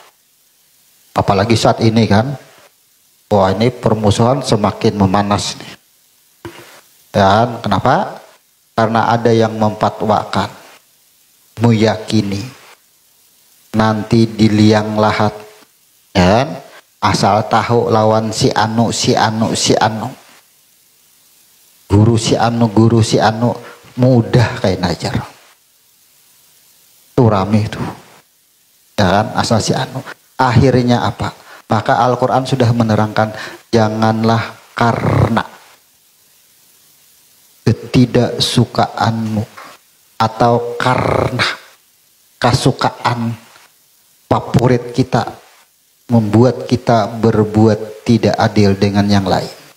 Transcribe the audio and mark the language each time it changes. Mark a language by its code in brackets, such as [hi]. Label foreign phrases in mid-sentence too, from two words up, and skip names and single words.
[id] Apalagi saat ini kan. Wah, ini permusuhan semakin memanas nih. Dan kenapa? Karena ada yang memfatwakan, meyakini nanti di liang lahat, ya, asal tahu lawan si anu, guru si anu mudah kayak najar. Itu rame itu, dan asal si anu. Akhirnya apa? Maka Al-Quran sudah menerangkan, janganlah karena ketidaksukaanmu atau karena kesukaan favorit kita membuat kita berbuat tidak adil dengan yang lain.